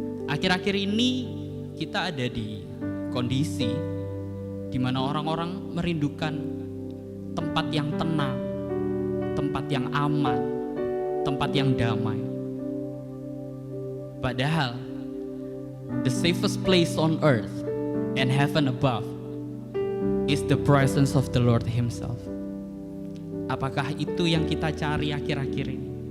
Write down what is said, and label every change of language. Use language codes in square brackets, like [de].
[id] Akhir-akhir ini kita ada di kondisi di mana orang-orang merindukan tempat yang tenang, tempat yang aman, tempat yang damai. Padahal [en] the safest place on earth and heaven above is the presence of the Lord Himself. [id] Apakah itu yang kita cari akhir-akhir ini?